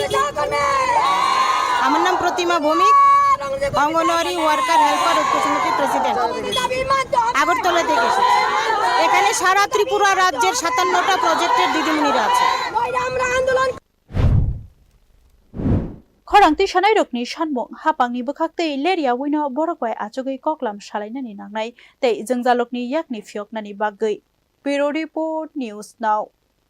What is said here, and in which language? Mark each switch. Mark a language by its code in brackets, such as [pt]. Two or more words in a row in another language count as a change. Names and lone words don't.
[bn] আমার নাম প্রতিমা ভৌমিক অঙ্গনওয়াড়ি ওয়ার্কার হেল্পার ঐক্য সমিতির প্রেসিডেন্ট আগরতলা থেকে এখানে সারা ত্রিপুরা রাজ্যের 57টা প্রজেক্টের দিদিমণিরা আছে [trp] খরাংতি সানাই রকনি সানমung hapangni bwkhakte leria wino borokbai achogoi koklam salainani nangnai tei jengjalokni yakni phioknani bagoi [en] Bureau Report News Now